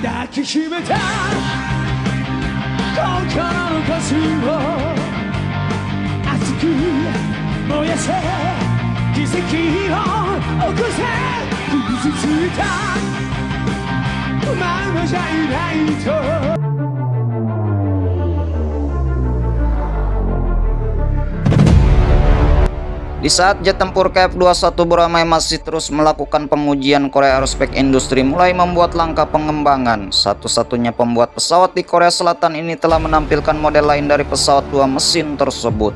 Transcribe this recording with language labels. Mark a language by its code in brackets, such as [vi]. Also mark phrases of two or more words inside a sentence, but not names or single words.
[ja] きしめた心の数を熱く燃やせ奇跡を起こせ傷ついたままじゃいないと [id] Di saat jet tempur KF-21 Boramae masih terus melakukan pengujian, Korea Aerospace Industry mulai membuat langkah pengembangan. Satu-satunya pembuat pesawat di Korea Selatan ini telah menampilkan model lain dari pesawat dua mesin tersebut.